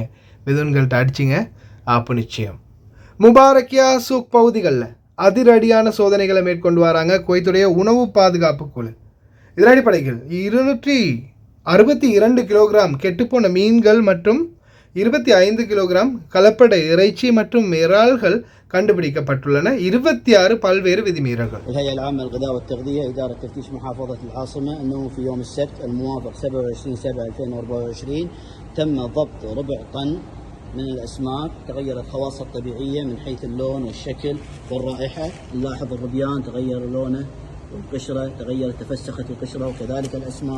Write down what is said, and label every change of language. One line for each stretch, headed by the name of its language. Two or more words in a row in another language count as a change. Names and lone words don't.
Tamil: மிதுன்கள்கிட்ட அடிச்சிங்க ஆப்பு நிச்சயம். முபாரக்கியா சூக் பகுதிகளில் அதிரடியான சோதனைகளை மேற்கொண்டு வராங்க குவைத்துடைய உணவு பாதுகாப்பு குழு. இதன் அடிப்படையில் 262 கிலோகிராம் கெட்டுப்போன மீன்கள் மற்றும் 25 கிலோகிராம் கலப்பட இறைச்சி மற்றும் இறால்கள் கண்டுபிடிக்கப்பட்டுள்ளன. 26 பல்வேறு விதிமீறல்கள்.
Arabic: الهيئة العامة للغذاء والتغذية إدارة تفتيش محافظة العاصمة أنه في يوم السبت الموافق 27/7/2024 تم ضبط ربع طن من الأسماك تغيرت خواصها الطبيعية من حيث اللون والشكل والرائحة. نلاحظ الربيان تغير لونه والقشرة تغيرت تفسخت القشرة وكذلك الأسماك.